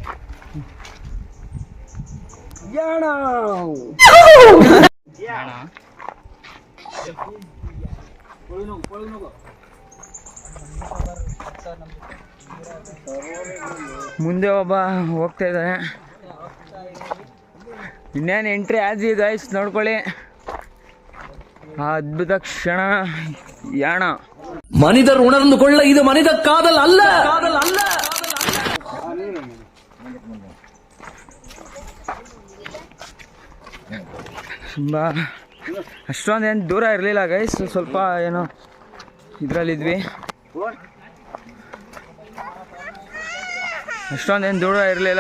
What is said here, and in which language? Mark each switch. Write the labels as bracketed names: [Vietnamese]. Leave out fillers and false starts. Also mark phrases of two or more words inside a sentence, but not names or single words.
[Kannada] ಮುಂದೆ ಒಬ್ಬ ಹೋಗ್ತಾ ಇದ್ದಾನೆ. ಇನ್ನೇನು ಎಂಟ್ರಿ ಆದ್ವಿ ಗಾಯ್ಸ್, ನೋಡ್ಕೊಳ್ಳಿ. ಆ ಅದ್ಭುತ ಕ್ಷಣ ಯಾಣ. [Tamil] மனிதர் உணர்ந்து கொள்ள இது மனித காதல் அல்ல. [Kannada] ತುಂಬ ಅಷ್ಟೊಂದೇನು ದೂರ ಇರಲಿಲ್ಲ ಗೈಸ್, ಸ್ವಲ್ಪ ಏನೋ ಇದರಲ್ಲಿದ್ವಿ. ಅಷ್ಟೊಂದೇನು ದೂರ ಇರಲಿಲ್ಲ.